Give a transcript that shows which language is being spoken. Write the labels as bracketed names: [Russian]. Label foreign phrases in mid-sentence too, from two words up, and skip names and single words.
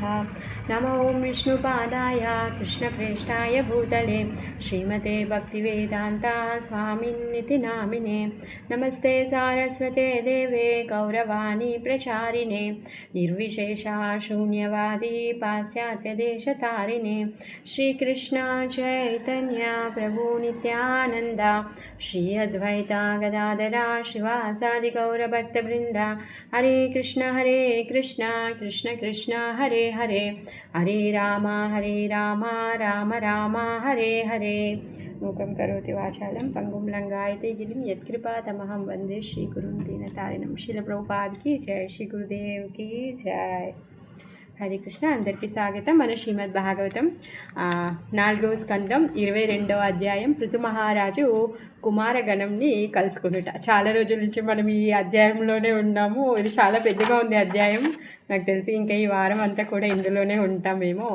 [Sanskrit] नमो विष्णुपादाय कृष्णप्रेष्ठाय भूतले श्रीमते भक्तिवेदान्ता स्वामिन्निति नामिने नमस्ते सारस्वते देवे गौरवाणी प्रचारिणे निर्विशेषा शून्यवादी पाश्चात्यदेशतारिणे श्रीकृष्ण चैतन्य प्रभु नित्यानन्द श्री अद्वैता गदाधरा श्रीवासादि गौरभक्तवृन्दा हरे कृष्ण कृष्ण कृष्ण हरे हरे हरे राम राम राम हरे हरे मूकं करोति वाचालं पंगुं लंघयते गिरिं यत्कृपातमहं वन्दे श्रीगुरुं दीनतारिणं [Hindi] श्रील प्रभुपाद की जय श्री गुरुदेव की जय। [Telugu] హరే కృష్ణ అందరికీ స్వాగతం. మన శ్రీమద్ భాగవతం 4వ స్కందం 22వ అధ్యాయం పృథు మహారాజు కుమారగణంని కలుసుకున్నట. చాలా రోజుల నుంచి మనం ఈ అధ్యాయంలోనే ఉన్నాము. ఇది చాలా పెద్దగా ఉంది అధ్యాయం. నాకు తెలిసి ఇంకా ఈ వారం అంతా కూడా ఇందులోనే ఉంటామేమో.